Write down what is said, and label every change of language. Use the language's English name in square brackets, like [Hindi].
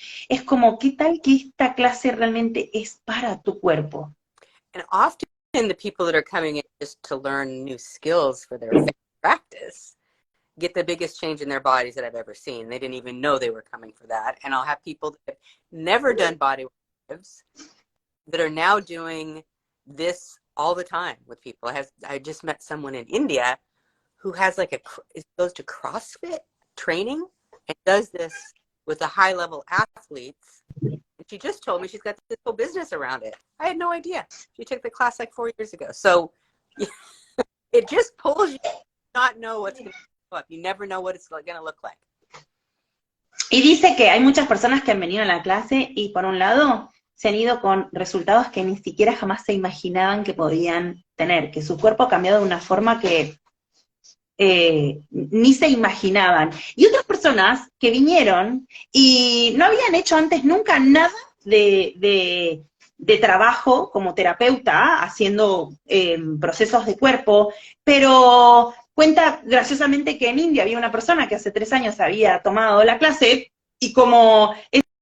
[Spanish] Es como, ¿qué tal que esta clase realmente es para tu cuerpo? [English] And often the people that are coming in just to learn new skills for their practice get the biggest change in their bodies that I've ever seen. They didn't even know they were coming for that. And I'll have people that have never done body work that are now doing this all the time with people. I just met someone in India who has goes to CrossFit training and does this with the high level athletes. And she just told me she's got this whole business around it. I had no idea. She took the class like 4 years ago. So it just pulls you to not know what's going to come up. You never know what it's going to look like. [Spanish] Y dice que hay muchas personas que han venido a la clase y por un lado se han ido con resultados que ni siquiera jamás se imaginaban que podían tener, que su cuerpo ha cambiado de una forma que ni se imaginaban. Y otras personas que vinieron y no habían hecho antes nunca nada de trabajo como terapeuta, haciendo procesos de cuerpo, pero cuenta graciosamente que en India había una persona que hace 3 años había tomado la clase y como es